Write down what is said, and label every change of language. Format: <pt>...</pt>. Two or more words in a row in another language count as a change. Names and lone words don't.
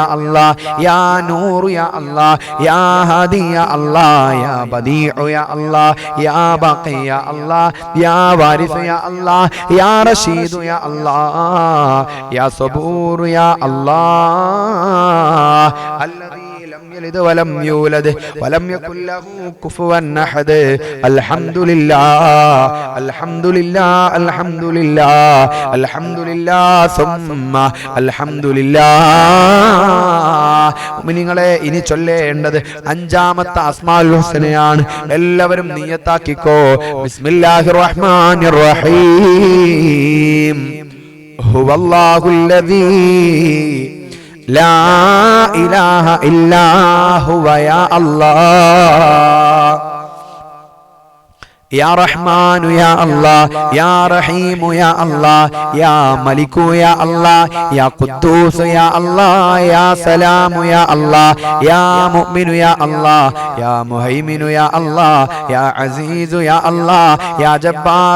<ar>الله يا نور يا الله يا هادي يا الله يا بديع يا الله يا باقي يا الله يا وارث يا الله يا رشيد يا الله يا صبور يا الله الذي لم يلد ولم يولد ولم يكن له كفوا أحد الحمد لله الحمد لله الحمد لله الحمد لله ثم الحمد لله.</ar> <ml>മുഅ്മിനീങ്ങളെ ഇനി ചൊല്ലേണ്ടത് അഞ്ചാമത്തെ</ml> <ar>أسماء الحسنى.</ar> <ml>എല്ലാവരും നിയ്യത്താക്കിക്കോ.</ml> <ar>بسم الله الرحمن الرحيم. ഹുവല്ലാഹുല്ലദീ لا إله إلا هو يا الله يا رحمن يا الله يا رحيم يا الله يا ملك يا الله يا قدوس يا الله يا سلام يا الله يا مؤمن يا الله يا مهيمن يا الله يا عزيز يا الله يا جبار</ar>